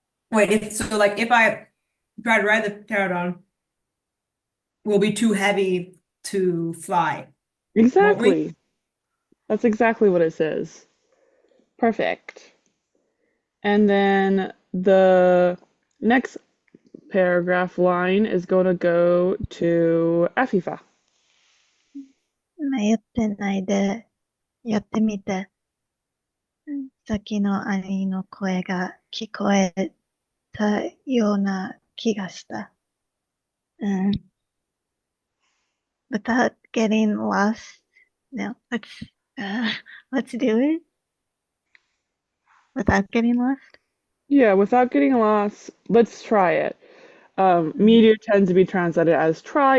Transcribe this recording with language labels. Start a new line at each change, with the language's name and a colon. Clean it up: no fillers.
English: Wait, so like if I try to ride the pterodon, will be too heavy to fly. Exactly. That's exactly what it says. Perfect. And then the next paragraph line is going to go to Afifa.
Japanese: 迷ってないでやってみて。さっきの兄の声が聞こえたような気がした。
English: Without getting lost, no, let's do it. Without getting lost? Yeah, without getting lost, let's try it. Meteor tends to be translated as try.